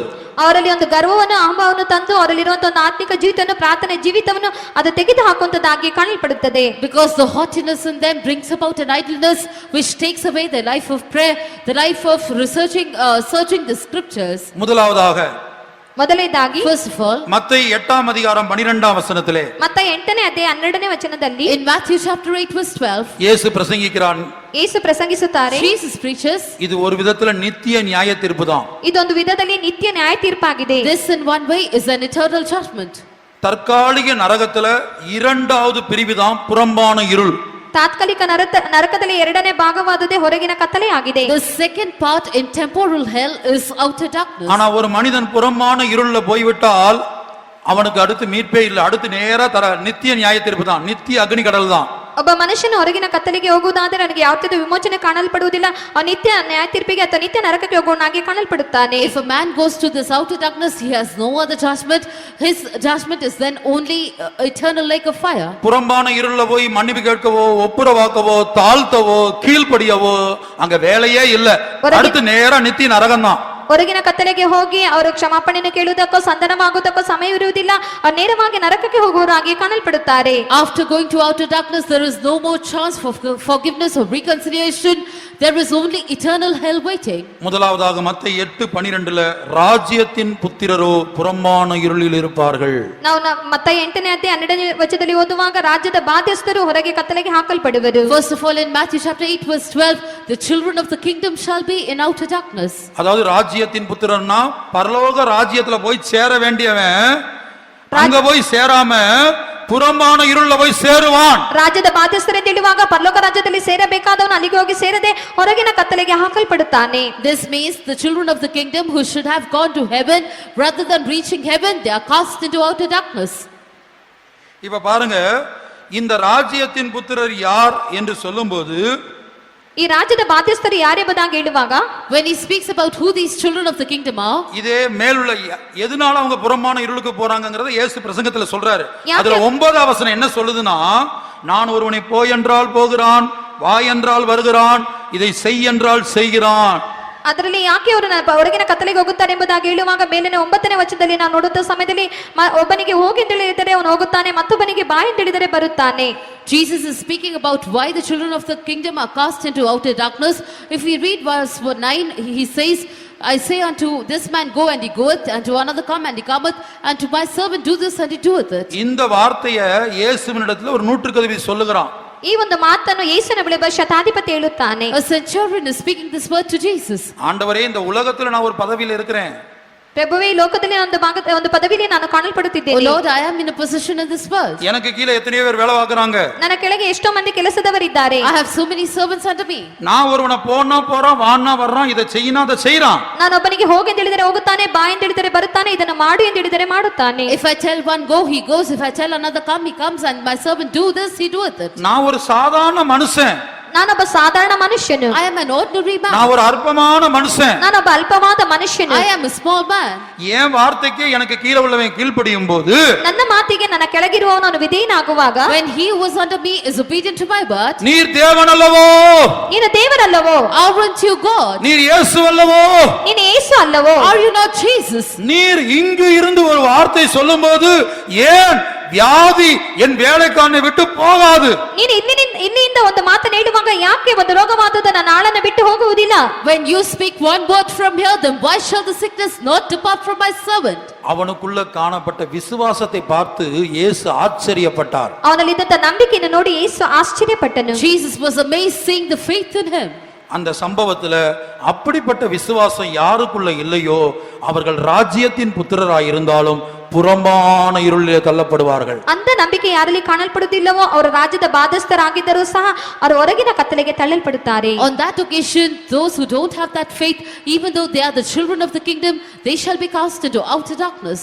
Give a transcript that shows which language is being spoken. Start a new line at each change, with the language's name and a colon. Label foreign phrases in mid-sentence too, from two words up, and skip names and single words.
Kannada: ಅವರಲ್ಲಿ ಒಂದು ಗರ್ವವನ್ನು, ಅಹಂಭಾವವನ್ನು ತಂದು ಅವರಲ್ಲಿರುವಂತಹ ಒಂದು ಆತ್ಮಿಕ ಜೀವಿತವನ್ನು, ಪ್ರಾರ್ಥನೆ ಜೀವಿತವನ್ನು ಅದು ತೆಗೆದು ಹಾಕುವಂತದ್ದಾಗಿ ಕಾಣಲ್ಪಡುತ್ತದೆ.
English: Because the haughtiness in them brings about an idleness which takes away their life of prayer, the life of searching the scriptures.
Kannada: ಮೊದಲನೇದಾಗಿ
English: first of all,
Tamil: மத்தேயு 8ஆம் அதிகாரம் 12ஆம் வசனத்திலே,
Kannada: ಮತ್ತಾಯ 8ನೇ ಅಧ್ಯಾಯ 12ನೇ ವಚನದಲ್ಲಿ,
English: in Matthew chapter 8 verse 12,
Tamil: இயேசு பிரசங்கிக்கிறான்.
Kannada: ಯೇಸು ಪ್ರಸಂಗಿಸುತ್ತಾರೆ.
English: Jesus preaches,
Tamil: இது ஒரு விதத்துல நித்திய நியாய தீர்ப்பு தான்.
Kannada: ಇದೊಂದು ವಿಧದಲ್ಲಿ ನಿತ್ಯ ನ್ಯಾಯ ತೀರ್ಪಾಗಿದೆ.
English: this in one way is an eternal judgment.
Tamil: தற்காலிக நரகத்துல 2வது பிரிவுதான் புறம்பான இருள்.
Kannada: ತಾತ್ಕಾಲಿಕ ನರಕದಲ್ಲಿ 2ನೇ ಭಾಗವಾದದೇ ಹೊರಗಿನ ಕತ್ತಲೆ ಆಗಿದೆ.
English: The second part in temporal hell is outer darkness.
Tamil: ஆனா ஒரு மனிதன் புறம்பான இருள்ல போய்விட்டால் அவனுக்கு அடுத்து மீட்பே இல்லை. அடுத்து நேரா நித்திய நியாய தீர்ப்பு தான், நித்திய அக்னி கடல் தான்.
Kannada: ಒಬ್ಬ ಮನುಷ್ಯನು ಹೊರಗಿನ ಕತ್ತಲೆಗೆ ಹೋಗುವುದಾದರೆ ನನಗೆ ಯಾವುದೇ ವಿಮೋಚನೆ ಕಾಣಲ್ಪಡುವುದಿಲ್ಲ. ಆ ನಿತ್ಯ ನ್ಯಾಯ ತೀರ್ಪಿಗೆ ಅಥವಾ ನಿತ್ಯ ನರಕಕ್ಕೆ ಹೋಗುವವನಾಗಿ ಕಾಣಲ್ಪಡುತ್ತಾನೆ.
English: If a man goes to this outer darkness, he has no other judgment. His judgment is then only eternal lake of fire.
Tamil: புறம்பான இருள்ல போய் மன்னிப்பு கேட்கவோ, ஒப்புரவாக்கவோ, தாழ்த்தவோ, கீழ்ப்படியவோ அங்க வேலையே இல்ல. அடுத்து நேரா நித்திய நரகம் தான்.
Kannada: ಹೊರಗಿನ ಕತ್ತಲೆಗೆ ಹೋಗಿ ಅವರು ಕ್ಷಮಾಪಣೆಯನ್ನು ಕೇಳುವುದಕ್ಕೋ ಸಂಧಾನವಾಗುವುದಕ್ಕೋ ಸಮಯವಿರುವುದಿಲ್ಲ. ಅವರು ನೇರವಾಗಿ ನರಕಕ್ಕೆ ಹೋಗುವವರಾಗಿ ಕಾಣಲ್ಪಡುತ್ತಾರೆ.
English: After going to outer darkness, there is no more chance for forgiveness or reconciliation. There is only eternal hell waiting.
Tamil: முதலாவதாக மத்தேயு 8:12ல ராஜ்யத்தின் புத்திரரோ புறம்பான இருளில் இருப்பார்கள்.
Kannada: ನಾವು ಮತ್ತಾಯ 8ನೇ ಅಧ್ಯಾಯ 12ನೇ ವಚನದಲ್ಲಿ ಓದುವಾಗ ರಾಜ್ಯದ ಬಾಧ್ಯಸ್ಥರು ಹೊರಗೆ ಕತ್ತಲೆಗೆ ಹಾಕಲ್ಪಡುವರು.
English: First of all, in Matthew chapter 8 verse 12, the children of the kingdom shall be in outer darkness.
Tamil: அதாவது ராஜ்யத்தின் புத்திரன்னா பரலோக ராஜ்யத்துல போய் சேர வேண்டியவன் அங்க போய் சேராம புறம்பான இருள்ல போய் சேருவான்.
Kannada: ರಾಜ್ಯದ ಬಾಧ್ಯಸ್ಥರೇ ತಿಳಿಯುವಾಗ ಪರಲೋಕ ರಾಜ್ಯದಲ್ಲಿ ಸೇರಬೇಕಾದವನು ಅಲ್ಲಿಗೆ ಹೋಗಿ ಸೇರದೆ ಹೊರಗಿನ ಕತ್ತಲೆಗೆ ಹಾಕಲ್ಪಡುತ್ತಾನೆ.
English: This means the children of the kingdom who should have gone to heaven, rather than reaching heaven, they are cast into outer darkness.
Tamil: இப்ப பாருங்க, இந்த ராஜ்யத்தின் புத்திரர் யார் என்று சொல்லும்போது,
Kannada: ಈ ರಾಜ್ಯದ ಬಾಧ್ಯಸ್ಥರು ಯಾರೆಂಬುದಾಗಿ ಹೇಳುವಾಗ,
English: when he speaks about who these children of the kingdom are,
Tamil: இதே மேலுள்ள எதனால அவங்க புறம்பான இருளுக்கு போறாங்கங்கறத இயேசு பிரசங்கத்துல சொல்றாரு. அதுல 9வது வசனம் என்ன சொல்லுதுன்னா, நான் ஒருவனை போய் என்றால் போகிறான், வா என்றால் வருகிறான், இதை செய் என்றால் செய்கிறான்.
Kannada: ಅದರಲ್ಲಿ ಯಾಕೆ ಅವರು ಹೊರಗಿನ ಕತ್ತಲೆಗೆ ಹೋಗುತ್ತಾರೆ ಎಂಬುದಾಗಿ ಹೇಳುವಾಗ ಮೇಲಿನ 9ನೇ ವಚನದಲ್ಲಿ ನಾವು ನೋಡುತ್ತಾ ಸಮಯದಲ್ಲಿ ಒಬ್ಬನಿಗೆ ಹೋಗಿ ಅಂತ ಹೇಳಿದರೆ ಅವನು ಹೋಗುತ್ತಾನೆ, ಮತ್ತೊಬ್ಬನಿಗೆ ಬಾ ಅಂತ ಹೇಳಿದರೆ ಬರುತ್ತಾನೆ.
English: Jesus is speaking about why the children of the kingdom are cast into outer darkness. If we read verse 9, he says, I say unto this man, go, and he goeth, and to another come, and he cometh, and to my servant, do this, and he doeth it.
Tamil: இந்த வார்த்தையை இயேசுவினிடத்தில் ஒரு நூற்றுக்கதிபதி சொல்லுகிறான்.
Kannada: ಈ ಒಂದು ಮಾತನ್ನು ಯೇಸುವಿನ ಬಳಿ ಶತಾಧಿಪತಿ ಹೇಳುತ್ತಾನೆ.
English: A centurion is speaking this word to Jesus.
Tamil: ஆண்டவரே, இந்த உலகத்துல நான் ஒரு பதவியில் இருக்கிறேன்.
Kannada: ಪ್ರಭುವೇ, ಈ ಲೋಕದಲ್ಲಿ ಒಂದು ಪದವಿಯಲ್ಲಿ ನಾನು ಕಾಣಲ್ಪಡುತ್ತಿದ್ದೇನೆ.
English: Oh Lord, I am in a position in this world.
Tamil: எனக்கு கீழே எத்தனையோ பேர் வேலை பார்க்கறாங்க.
Kannada: ನನ್ನ ಕೆಳಗೆ ಎಷ್ಟೋ ಮಂದಿ ಕೆಲಸದವರಿದ್ದಾರೆ.
English: I have so many servants under me.
Tamil: நான் ஒருவனை போனா போறான், வான்னா வர்றான், இத செய்யினா அத செய்றான்.
Kannada: ನಾನು ಒಬ್ಬನಿಗೆ ಹೋಗಿ ಅಂತ ಹೇಳಿದರೆ ಹೋಗುತ್ತಾನೆ, ಬಾ ಅಂತ ಹೇಳಿದರೆ ಬರುತ್ತಾನೆ, ಇದನ್ನು ಮಾಡು ಅಂತ ಹೇಳಿದರೆ ಮಾಡುತ್ತಾನೆ.
English: If I tell one go, he goes. If I tell another come, he comes, and my servant do this, he doeth it.
Tamil: நான் ஒரு சாதாரண மனுஷன்.
Kannada: ನಾನೊಬ್ಬ ಸಾಧಾರಣ ಮನುಷ್ಯನು.
English: I am an ordinary man.
Tamil: நான் ஒரு அற்பமான மனுஷன்.
Kannada: ನಾನೊಬ್ಬ ಅಲ್ಪವಾದ ಮನುಷ್ಯನು.
English: I am a small man.
Tamil: என் வார்த்தைக்கு எனக்கு கீழே உள்ளவன் கீழ்ப்படியும் போது,
Kannada: ನನ್ನ ಮಾತಿಗೆ ನನ್ನ ಕೆಳಗಿರುವವನು ವಿಧೇಯನಾಗುವಾಗ,
English: when he was under me is obedient to my word,
Tamil: நீர் தேவன் அல்லவோ,
Kannada: ನೀನು ದೇವರಲ್ಲವೋ,
English: aren't you God?
Tamil: நீர் இயேசு அல்லவோ,
Kannada: ನೀನು ಯೇಸು ಅಲ್ಲವೋ,
English: Are you not Jesus?
Tamil: நீர் இங்கு இருந்து ஒரு வார்த்தை சொல்லும்போது ஏன் வியாதி என் வேலைக்காரனை விட்டு போகாது?
Kannada: ನೀನು ಇಲ್ಲಿಂದ ಒಂದು ಮಾತನ್ನು ಹೇಳುವಾಗ ಯಾಕೆ ಒಂದು ರೋಗವಾದದ್ದು ನನ್ನ ಆಳನ್ನು ಬಿಟ್ಟು ಹೋಗುವುದಿಲ್ಲ?
English: When you speak one word from here, then why shall the sickness not depart from my servant?
Tamil: அவனுக்குள்ள காணப்பட்ட விசுவாசத்தை பார்த்து இயேசு ஆச்சரியப்பட்டார்.
Kannada: ಅವನಲ್ಲಿದ್ದಂತ ನಂಬಿಕೆಯನ್ನು ನೋಡಿ ಯೇಸು ಆಶ್ಚರ್ಯಪಟ್ಟನು.
English: Jesus was amazed seeing the faith in him.
Tamil: அந்த சம்பவத்துல அப்படிப்பட்ட விசுவாசம் யாருக்குள்ள இல்லையோ அவர்கள் ராஜ்யத்தின் புத்திரராய் இருந்தாலும் புறம்பான இருளிலே தள்ளப்படுவார்கள்.
Kannada: அந்த ನಂಬಿಕೆ ಯಾರಲ್ಲಿ ಕಾಣಲ್ಪಡುವುದಿಲ್ಲವೋ ಅವರು ರಾಜ್ಯದ ಬಾಧ್ಯಸ್ಥರಾಗಿದ್ದರೂ ಸಹ ಅವರು ಹೊರಗಿನ ಕತ್ತಲೆಗೆ ತಳ್ಳಲ್ಪಡುತ್ತಾರೆ.
English: On that occasion, those who don't have that faith, even though they are the children of the kingdom, they shall be cast into outer darkness.